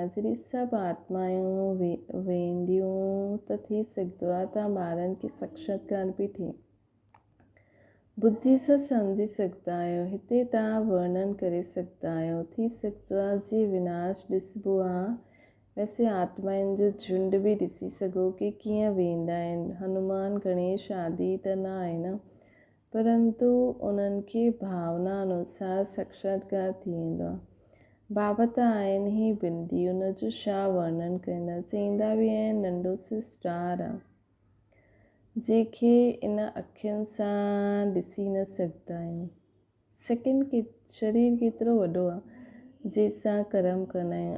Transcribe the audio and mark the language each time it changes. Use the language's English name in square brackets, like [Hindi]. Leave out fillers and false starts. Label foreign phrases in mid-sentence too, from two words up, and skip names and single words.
[Sindhi] जॾहिं सभु आत्माऊं वेंदियूं त थी सघंदो आहे तव्हां ॿारनि खे साक्षात्कार बि थिए, बुद्धि सां सम्झी सघंदा आहियो। हिते तव्हां वर्णन करे सघंदा आहियो। थी सघंदो आहे जीअं विनाश ॾिसबो आहे, वैसे आत्माउनि जो झुंड बि ॾिसी सघो कि कीअं वेंदा आहिनि। हनुमान गणेश आदि त न आहे न, परंतु उन्हनि खे भावना अनुसार साक्षात्कार थी वेंदो आहे। बाबा त आहिनि ई बिंदी, उन जो छा वर्णन कंदा। चईंदा बि आहिनि नंढो सो स्टार आहे जंहिंखे इन अखियुनि सां ॾिसी न सघंदा आहियूं। शरीर केतिरो वॾो आहे जंहिंसां कर्म कंदा आहियूं।